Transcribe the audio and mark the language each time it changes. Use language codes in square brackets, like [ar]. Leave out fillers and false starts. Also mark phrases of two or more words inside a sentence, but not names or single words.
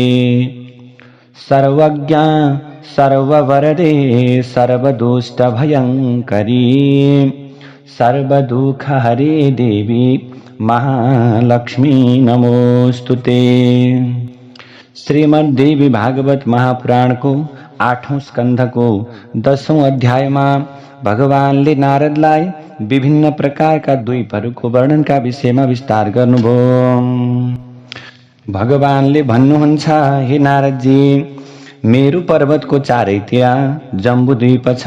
[sa] सर्वज्ञा सर्ववरदे सर्वदुष्टभयङ्करी सर्वदुःखहरे देवी महालक्ष्मी नमोस्तुते। [ne] श्रीमद्देवी भागवत महापुराण को 8औं स्कंध को 10औं अध्याय में भगवानले नारदलाई विभिन्न प्रकारका द्वीपहरूको वर्णनका विषयमा विस्तार गर्नुभयो। भगवानले भन्नुहुन्छ, हे नारदजी, मेरु पर्वतको चारैतिर जम्बुद्वीप छ।